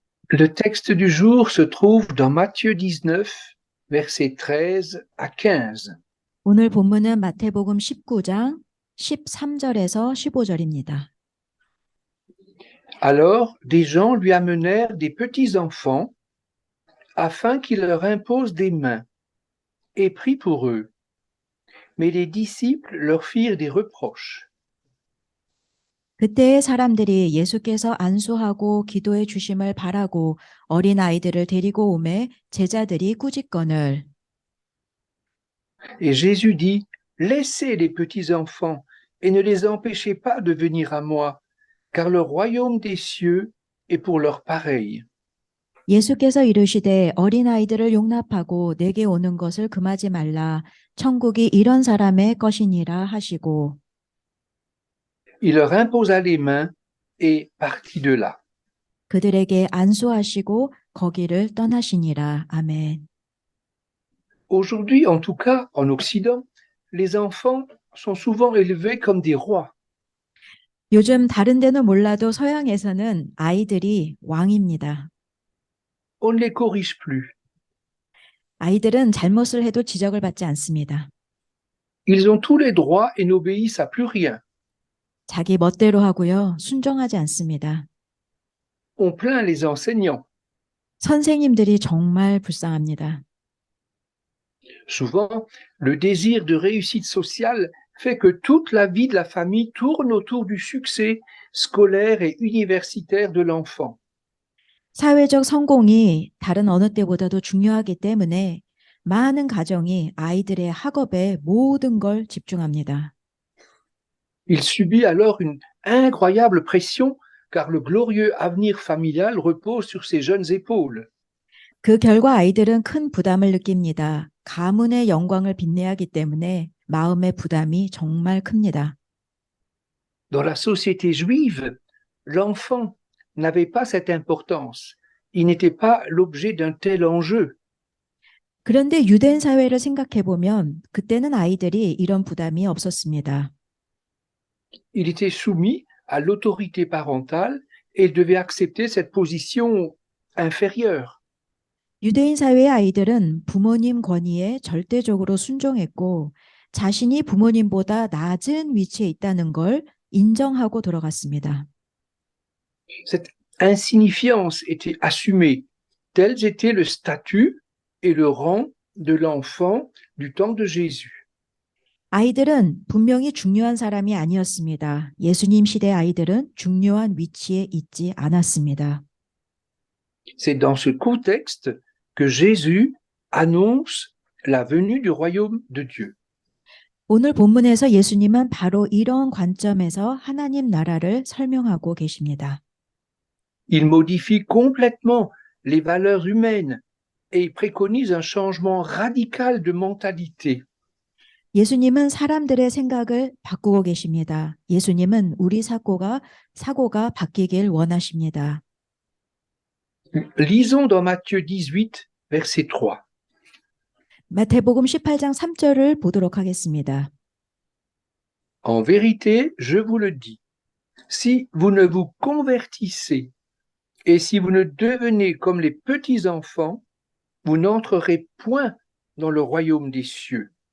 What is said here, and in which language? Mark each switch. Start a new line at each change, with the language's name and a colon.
French: Le texte du jour se trouve dans Matthieu 19, versets 13 à 15.
Korean: 오늘 본문은 마태복음 19장 13절에서 15절입니다.
French: Alors, des gens lui amenèrent des petits enfants afin qu'il leur impose des mains et prie pour eux. Mais les disciples leur firent des reproches.
Korean: 그때의 사람들이 예수께서 안수하고 기도해 주심을 바라고 어린 아이들을 데리고 오매 제자들이 꾸짖거늘.
French: Et Jésus dit, laissez les petits enfants et ne les empêchez pas de venir à moi, car le royaume des cieux est pour leurs pareils.
Korean: 예수께서 이르시되 어린 아이들을 용납하고 내게 오는 것을 금하지 말라. 천국이 이런 사람의 것이니라 하시고.
French: Il leur imposa les mains et partit de là.
Korean: 그들에게 안수하시고 거기를 떠나시니라. 아멘.
French: Aujourd'hui, en tout cas en Occident, les enfants sont souvent élevés comme des rois.
Korean: 요즘 다른 데는 몰라도 서양에서는 아이들이 왕입니다.
French: On ne les corrige plus.
Korean: 아이들은 잘못을 해도 지적을 받지 않습니다.
French: Ils ont tous les droits et n'obéissent à plus rien.
Korean: 자기 멋대로 하고요. 순종하지 않습니다.
French: On plaint les enseignants.
Korean: 선생님들이 정말 불쌍합니다.
French: Souvent, le désir de réussite sociale fait que toute la vie de la famille tourne autour du succès scolaire et universitaire de l'enfant.
Korean: 사회적 성공이 다른 어느 때보다도 중요하기 때문에 많은 가정이 아이들의 학업에 모든 걸 집중합니다.
French: Il subit alors une incroyable pression car le glorieux avenir familial repose sur ses jeunes épaules.
Korean: 그 결과 아이들은 큰 부담을 느낍니다. 가문의 영광을 빛내야 하기 때문에 마음의 부담이 정말 큽니다.
French: Dans la société juive, l'enfant n'avait pas cette importance. Il n'était pas l'objet d'un tel enjeu.
Korean: 그런데 유대인 사회를 생각해 보면 그때는 아이들이 이런 부담이 없었습니다.
French: Il était soumis à l'autorité parentale et il devait accepter cette position inférieure.
Korean: 유대인 사회의 아이들은 부모님 권위에 절대적으로 순종했고 자신이 부모님보다 낮은 위치에 있다는 걸 인정하고 들어갔습니다.
French: Cette insignifiance était assumée. Tels étaient le statut et le rang de l'enfant du temps de Jésus.
Korean: 아이들은 분명히 중요한 사람이 아니었습니다. 예수님 시대 아이들은 중요한 위치에 있지 않았습니다.
French: C'est dans ce contexte que Jésus annonce la venue du royaume de Dieu.
Korean: 오늘 본문에서 예수님은 바로 이런 관점에서 하나님 나라를 설명하고 계십니다.
French: Il modifie complètement les valeurs humaines et il préconise un changement radical de mentalité.
Korean: 예수님은 사람들의 생각을 바꾸고 계십니다. 예수님은 우리 사고가 바뀌길 원하십니다.
French: Lisons dans Matthieu 18, verset 3.
Korean: 마태복음 18장 3절을 보도록 하겠습니다.
French: En vérité, je vous le dis, si vous ne vous convertissez et si vous ne devenez comme les petits enfants, vous n'entrerez point dans le royaume des cieux.